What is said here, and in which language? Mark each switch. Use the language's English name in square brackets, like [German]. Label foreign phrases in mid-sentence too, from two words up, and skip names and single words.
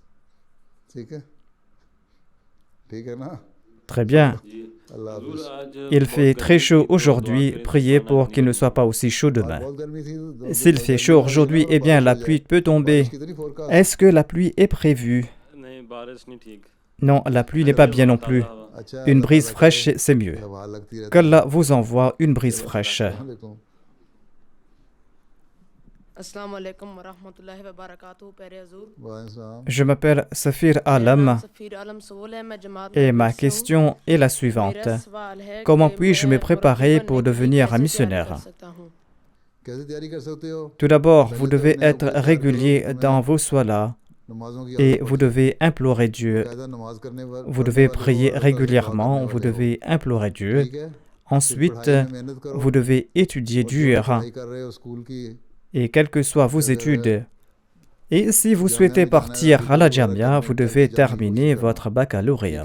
[French] Très bien. Il fait très chaud aujourd'hui. Priez pour qu'il ne soit pas aussi chaud demain. S'il fait chaud aujourd'hui, eh bien la pluie peut tomber. Est-ce que la pluie est prévue? [Hindi] नहीं बारिश नहीं ठीक। [French] Non, la pluie n'est pas bien non plus. Une brise fraîche, c'est mieux. Qu'Allah vous envoie une brise fraîche. [Arabic] السلام عليكم ورحمة الله وبركاته, [French] Père Azur. Je m'appelle Safir Alam [Hindi] सफ़ीर आलम सोल है, मैं जमात [French] et [Hindi] mein ma hissa [French] question est la [Hindi] hoon. [French] suivante. [Hindi] मेरा सवाल है [French] Comment [Hindi] ki [French] puis-je me [Hindi] main [French] préparer [Hindi] Qur'an [French] pour [Hindi] पढ़ने की [French] devenir un [Hindi] kaise [French] missionnaire? [Hindi] तैयारी कर सकता हूँ? [French] Tout d'abord, vous devez être régulier dans vos solas et vous devez implorer Dieu. Vous devez prier régulièrement, vous devez implorer Dieu. Ensuite, vous devez étudier dur. Et quelles que soient vos études, et si vous souhaitez partir à la Jamia, vous devez terminer votre baccalauréat.